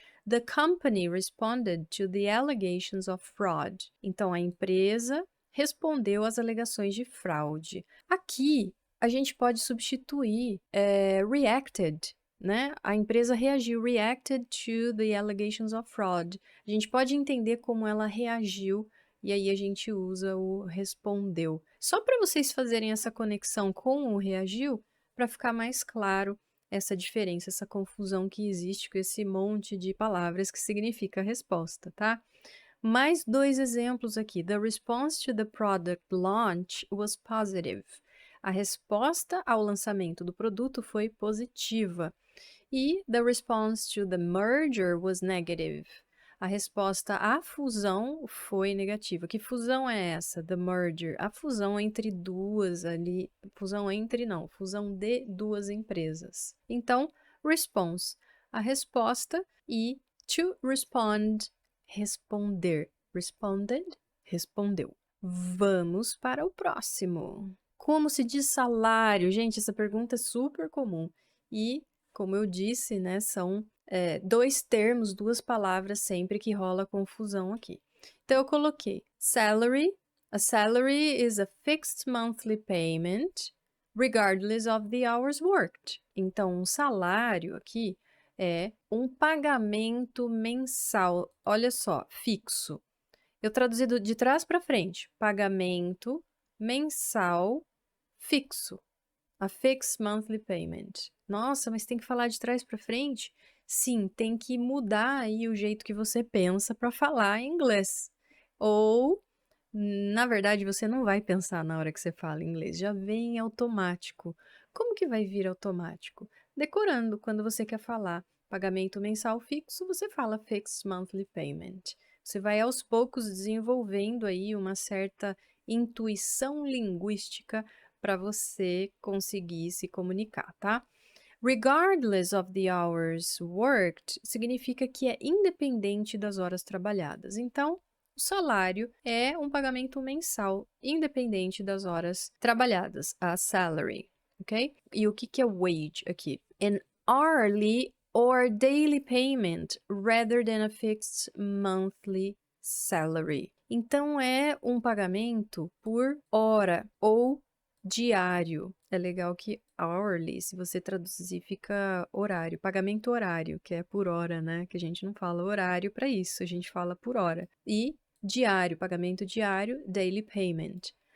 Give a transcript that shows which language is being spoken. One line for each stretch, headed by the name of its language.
English: The company responded to the allegations of fraud.
Portuguese: Então, a empresa respondeu às alegações de fraude. Aqui, a gente pode substituir reacted, né? A empresa reagiu,
English: reacted to the allegations of fraud.
Portuguese: A gente pode entender como ela reagiu e aí a gente usa o respondeu. Só para vocês fazerem essa conexão com o reagiu, para ficar mais claro essa diferença, essa confusão que existe com esse monte de palavras que significa resposta, tá? Mais dois exemplos aqui.
English: The response to the product launch was positive.
Portuguese: A resposta ao lançamento do produto foi positiva.
English: E the response to the merger was negative.
Portuguese: A resposta à fusão foi negativa. Que fusão é essa?
English: The merger.
Portuguese: A fusão entre duas ali. Fusão de duas empresas. Então, response. A resposta e to respond. Responder. Responded. Respondeu. Vamos para o próximo. Como se diz salário? Gente, essa pergunta é super comum. E, como eu disse, né, são dois termos, duas palavras sempre que rola confusão aqui. Então, eu coloquei salary.
English: A salary is a fixed monthly payment, regardless of the hours worked.
Portuguese: Então, um salário aqui é um pagamento mensal. Olha só, fixo. Eu traduzi de trás para frente. Pagamento mensal fixo.
English: A fixed monthly payment.
Portuguese: Nossa, mas tem que falar de trás para frente? Sim, tem que mudar aí o jeito que você pensa para falar em inglês. Ou, na verdade, você não vai pensar na hora que você fala inglês, já vem automático. Como que vai vir automático? Decorando, quando você quer falar pagamento mensal fixo, você fala
English: fixed monthly payment.
Portuguese: Você vai aos poucos desenvolvendo aí uma certa intuição linguística para você conseguir se comunicar, tá?
English: Regardless of the hours worked
Portuguese: significa que é independente das horas trabalhadas. Então, o salário é um pagamento mensal, independente das horas trabalhadas,
English: a salary,
Portuguese: ok? E o que é wage aqui?
English: An hourly or daily payment rather than a fixed monthly salary.
Portuguese: Então, é um pagamento por hora ou diário. É legal que hourly, se você traduzir, fica horário, pagamento horário, que é por hora, né? Que a gente não fala horário para isso, a gente fala por hora. E diário, pagamento diário,
English: daily payment.